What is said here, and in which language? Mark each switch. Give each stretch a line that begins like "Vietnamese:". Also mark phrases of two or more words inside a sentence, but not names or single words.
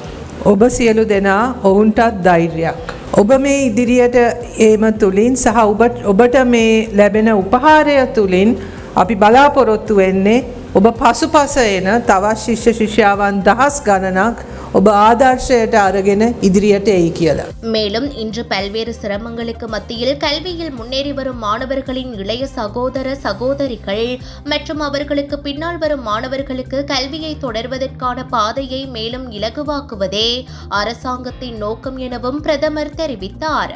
Sinhala: ඔබ සියලු දෙනා ඔවුන්ටත් ධෛර්යයක්. ඔබ මේ ඉදිරියට ඒම තුලින් සහ ඔබට මේ ලැබෙන උපහාරය තුලින් අපි බලාපොරොත්තු වෙන්නේ ඔබ පසුපස එන තවත් ශිෂ්‍ය ශිෂ්‍යාවන් දහස් ගණනක් ඔබ ආදර්ශයට අරගෙන ඉදිරියට එයි කියලා.
Tamil: மேலும் இன்று பல்வேறு சிரமங்களுக்கு மத்தியில் கல்வியில் முன்னேறி வரும் மாணவர்களின் இளைய சகோதர சகோதரிகள் மற்றும் அவர்களுக்கு பின்னால் வரும் மாணவர்களுக்கு கல்வியை தொடர்வதற்கான பாதையை மேலும் இலகுவாக்குவதே அரசாங்கத்தின் நோக்கம் எனவும் பிரதமர் தெரிவித்தார்.